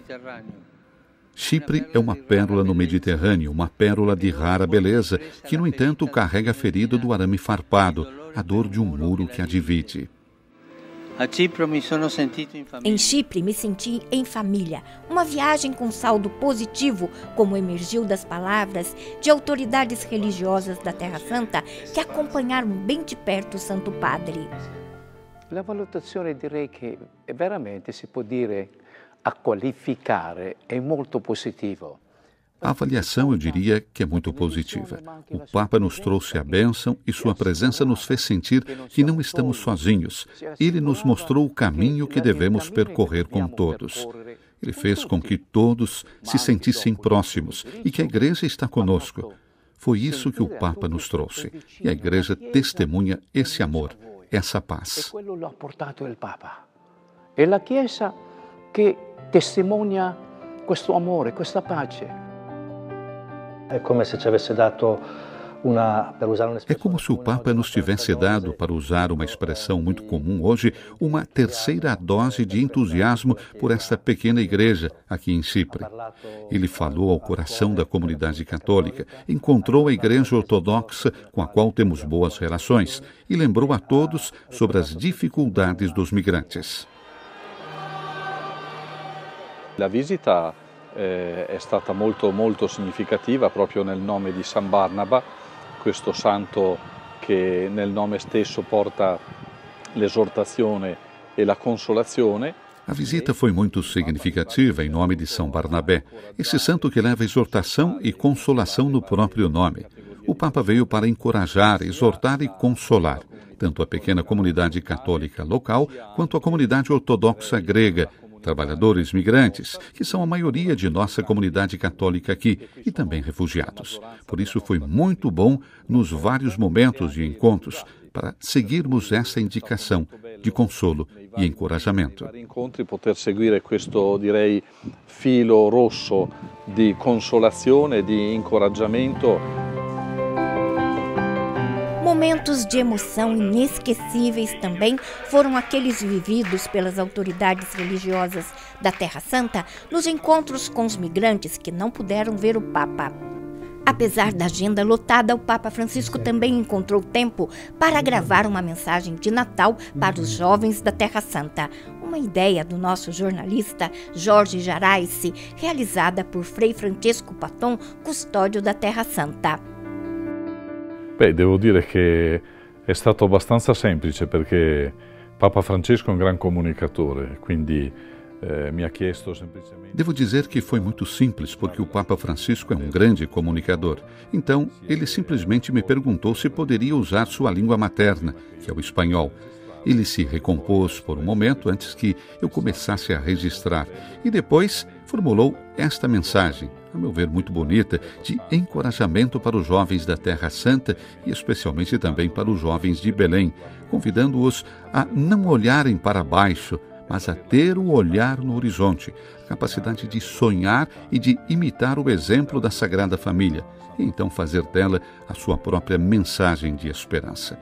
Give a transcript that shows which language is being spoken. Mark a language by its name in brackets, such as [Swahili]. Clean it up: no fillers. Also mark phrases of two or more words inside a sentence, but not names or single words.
[Portuguese] Chipre é uma pérola no Mediterrâneo, uma pérola de rara beleza, que, no entanto, carrega a ferida do arame farpado, a dor de um muro que a divide. Em Chipre, me senti em família. Uma viagem com saldo positivo, como emergiu das palavras de autoridades religiosas da Terra Santa que acompanharam bem de perto o Santo Padre. [Italian] La valutazione direi che veramente si può dire a qualificare è molto positivo. [Portuguese] A avaliação, eu diria, que é muito positiva. O Papa nos trouxe a bênção e sua presença nos fez sentir que não estamos sozinhos. Ele nos mostrou o caminho que devemos percorrer com todos. Ele fez com que todos se sentissem próximos e que a Igreja está conosco. Foi isso que o Papa nos trouxe. E a Igreja testemunha esse amor, essa paz. [Italian] Quello l'ha portato il Papa. È la Chiesa che testimonia questo amore, questa pace. È come se ci avesse dato [Portuguese] É como se o Papa nos tivesse dado, para usar uma expressão muito comum hoje, uma terceira dose de entusiasmo por esta pequena igreja aqui em Chipre. Ele falou ao coração da comunidade católica, encontrou a igreja ortodoxa com a qual temos boas relações e lembrou a todos sobre as dificuldades dos migrantes. [Italian] La visita è stata molto significativa proprio nel nome di San Barnaba, questo santo che nel nome stesso porta l'esortazione e la consolazione. [Portuguese] A visita foi muito significativa em nome de São Barnabé, esse santo que leva exortação e consolação no próprio nome. O Papa veio para encorajar, exortar e consolar, tanto a pequena comunidade católica local quanto a comunidade ortodoxa grega, trabalhadores migrantes, que são a maioria de nossa comunidade católica aqui, e também refugiados. Por isso foi muito bom, nos vários momentos de encontros, para seguirmos essa indicação de consolo e encorajamento. [Italian] Incontri poter seguire questo, direi, filo rosso di consolazione, di incoraggiamento. [Portuguese] Momentos de emoção inesquecíveis também foram aqueles vividos pelas autoridades religiosas da Terra Santa nos encontros com os migrantes que não puderam ver o Papa. Apesar da agenda lotada, o Papa Francisco também encontrou tempo para gravar uma mensagem de Natal para os jovens da Terra Santa. Uma ideia do nosso jornalista Jorge Jaraisi, realizada por Frei Francesco Patton, custódio da Terra Santa. [Italian] Beh, devo dire che è stato abbastanza semplice perché Papa Francesco è un gran comunicatore, quindi mi ha chiesto semplicemente... [Portuguese] Devo dizer que foi muito simples, porque o Papa Francisco é um grande comunicador. Então, ele simplesmente me perguntou se poderia usar sua língua materna, que é o espanhol. Ele se recompôs por um momento antes que eu começasse a registrar e depois formulou esta mensagem, a meu ver muito bonita, de encorajamento para os jovens da Terra Santa e especialmente também para os jovens de Belém, convidando-os a não olharem para baixo, mas a ter o olhar no horizonte, a capacidade de sonhar e de imitar o exemplo da Sagrada Família, e então fazer dela a sua própria mensagem de esperança.